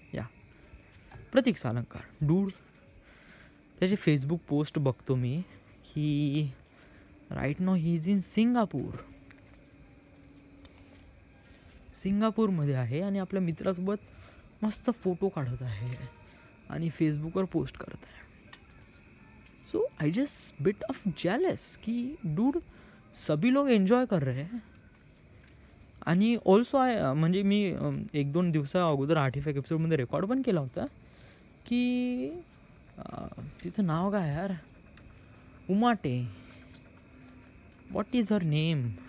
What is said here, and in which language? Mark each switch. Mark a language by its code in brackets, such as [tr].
[mr] या प्रतीक सालंकार डूड. त्याचे Facebook post बघतो मी की right now [en] he is in [mr] सिंगापूरमध्ये आहे आणि आपल्या मित्रासोबत मस्त फोटो काढत आहे आणि फेसबुकवर पोस्ट करत आहे. [en] so I just bit of jealous की dude [hi] सभी लोग एन्जॉय कर रहे हैं. [mr] आणि ऑल्सो म्हणजे मी 1-2 दिवसा अगोदर आर्टिफॅक्ट एपिसोडमध्ये रेकॉर्ड पण केला होता की तिचं नाव काय यार, Umate. [en] What is her name.